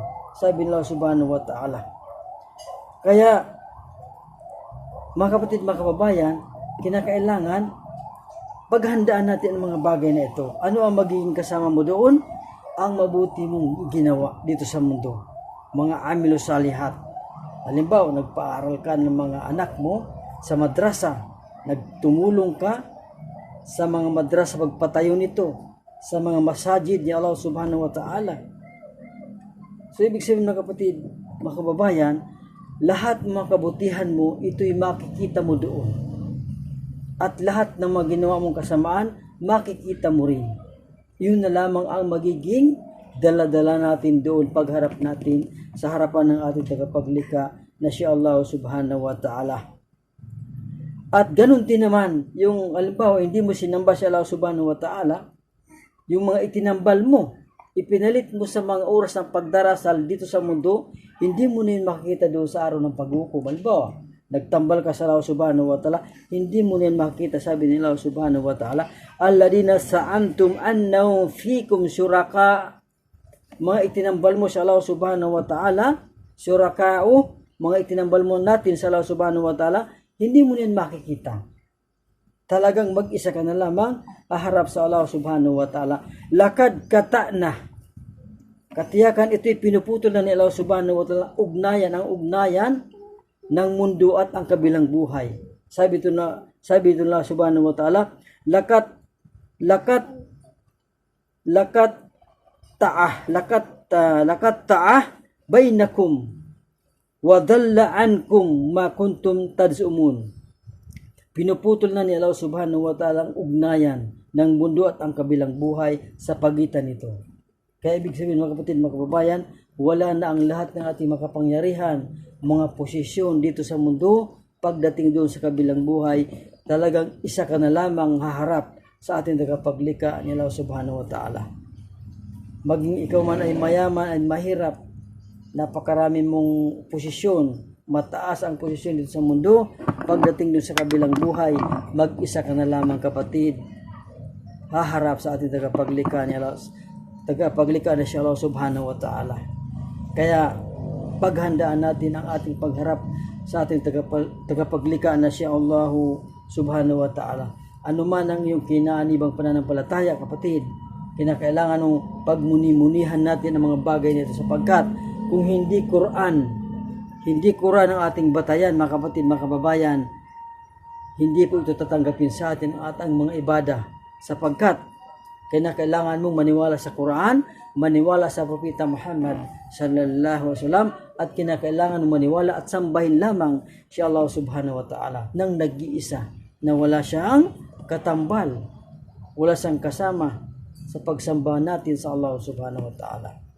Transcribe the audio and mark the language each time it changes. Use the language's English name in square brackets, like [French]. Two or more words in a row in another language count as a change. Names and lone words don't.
[Arabic] Sabi nila سبحانه وتعالى. [Filipino] Kaya, mga kapatid, mga kababayan, kinakailangan paghandaan natin ang mga bagay na ito. Ano ang magiging kasama mo doon? Ang mabuti mong ginawa dito sa mundo. [Arabic] Mga عاملو الصالحات. [Filipino] Halimbawa, nagpaaral ka ng mga anak mo sa madrasa. Nagtumulong ka sa mga madrasa pagpatayo nito. Sa mga masajid ni Allah [Arabic] سبحانه وتعالى. [Filipino] So, ibig sabihin mga kapatid, mga kababayan, lahat ng mga kabutihan mo, ito'y makikita mo doon. At lahat ng mga ginawa mong kasamaan, makikita mo rin. Yun na lamang ang magiging dala-dala natin doon pagharap natin sa harapan ng ating tagapaglikha na si Allah [Arabic] سبحانه وتعالى. [Filipino] At ganun din naman, yung halimbawa, hindi mo sinamba si Allah [Arabic] سبحانه وتعالى, [Filipino] yung mga itinambal mo, ipinalit mo sa mga oras ng pagdarasal dito sa mundo, hindi mo na yun makikita doon sa araw ng paghukom. Halimbawa, nagtambal ka sa Allah [Arabic] سبحانه وتعالى, [Filipino] hindi mo na yun makikita, sabi ni Allah [Arabic] سبحانه وتعالى, الذين زعمتم أنه فيكم شركاء, [Filipino] mga itinambal mo sa Allah [Arabic] سبحانه وتعالى, [Filipino] syuraka'u, mga itinambal mo natin sa Allah [Arabic] سبحانه وتعالى, [Filipino] hindi mo na yun makikita. Talagang mag-isa ka na lamang aharap sa Allah [Arabic] سبحانه وتعالى. لقد تقطع. [Filipino] Katiyakan ito'y pinuputol na ni Allah [Arabic] سبحانه وتعالى, [Filipino] ang ugnayan ng mundo at ang kabilang buhay. Sabi ito na Allah [Arabic] سبحانه وتعالى, لقد تقطع بينكم وضل عنكم ما كنتم تزعمون. [Filipino] Pinuputol na ni Allah [Arabic] سبحانه وتعالى [Filipino] ang ugnayan ng mundo at ang kabilang buhay sa pagitan nito. Kaya ibig sabihin mga kapatid, mga kababayan, wala na ang lahat ng ating makapangyarihan, mga posisyon dito sa mundo, pagdating doon sa kabilang buhay, talagang isa ka na lamang haharap sa ating tagapaglikha ni Allah [Arabic] سبحانه وتعالى. [Filipino] Maging ikaw man ay mayaman ay mahirap, napakarami mong posisyon, mataas ang posisyon dito sa mundo, pagdating doon sa kabilang buhay, mag-isa ka na lamang kapatid, haharap sa ating tagapaglikha ni Allah, tagapaglikha na siya Allah [Arabic] سبحانه وتعالى. [Filipino] Kaya paghandaan natin ang ating pagharap sa ating tagapaglikha na siya Allah [Arabic] سبحانه وتعالى. [Filipino] Ano man ang iyong kinaanibang pananampalataya kapatid, kinakailangan ng pagmuni-munihan natin ang mga bagay nito, sapagkat kung hindi Quran ang ating batayan, mga kapatid, mga kababayan, hindi po ito tatanggapin sa atin ang ating mga ibadah, sapagkat kailangan mong maniwala sa Quran, maniwala sa Propeta Muhammad [Arabic] صلى الله عليه وسلم, [Filipino] at kinakailangan mong maniwala at sambahin lamang si Allah [Arabic] سبحانه وتعالى [Filipino] nang nag-iisa, na wala siyang katambal, wala siyang kasama sa pagsamba natin sa Allah [Arabic] سبحانه وتعالى.